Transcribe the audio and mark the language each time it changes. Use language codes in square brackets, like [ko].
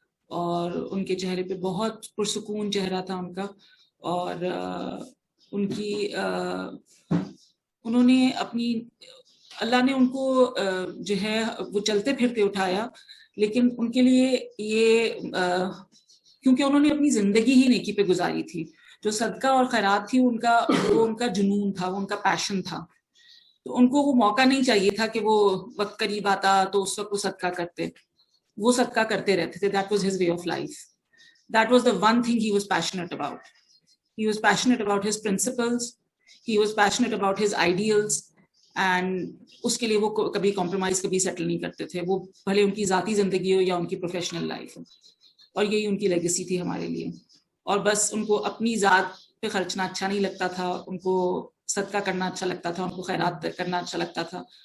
[ur] اور ان کے چہرے پہ بہت پرسکون چہرہ تھا ان کا، اور ان کی انہوں نے اپنی اللہ نے ان کو جو ہے وہ چلتے پھرتے اٹھایا، لیکن ان کے لیے یہ کیونکہ انہوں نے اپنی زندگی ہی نیکی پہ گزاری تھی، جو صدقہ اور خیرات تھی ان کا جنون تھا، وہ ان کا پیشن تھا. تو ان کو وہ موقع نہیں چاہیے تھا کہ وہ وقت قریب آتا تو اس وقت وہ صدقہ کرتے، وہ صدقہ کرتے رہتے تھے. [en] That was his way of life. That was the one thing he was passionate about. He was passionate about his principles. He was passionate about his ideals. [ur] And اس کے لیے وہ کبھی کمپرومائز کبھی سیٹل نہیں کرتے تھے، وہ بھلے ان کی ذاتی زندگی ہو یا ان کی پروفیشنل لائف ہو. اور یہی ان کی لیگیسی تھی ہمارے لیے. اور بس ان کو اپنی ذات پہ خرچنا اچھا نہیں لگتا تھا، ان کو صدقہ کرنا اچھا لگتا تھا، ان کو خیرات کرنا اچھا لگتا تھا.